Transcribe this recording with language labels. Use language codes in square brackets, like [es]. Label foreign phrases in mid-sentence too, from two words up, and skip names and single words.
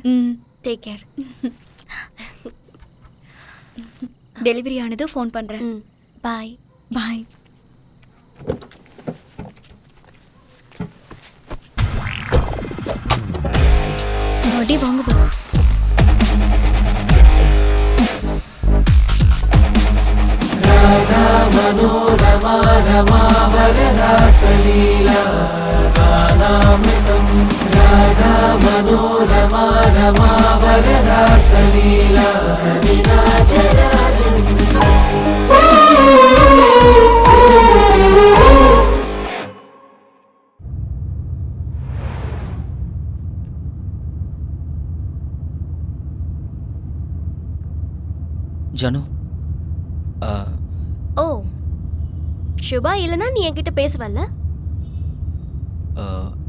[en] take care. [ta] டெலிவரி ஆனது ஃபோன் பண்றேன். பாய். பாய். வண்டி வாங்க போ. [sa] राधा मनोरमा रमावर रासलीला गानामृतं राधा मनोरमा रमावर रासलीला कविराजराजम् [ta] ஜானு, ஓ, சுபா இல்லனா நீ என்கிட்ட பேசுவல்ல?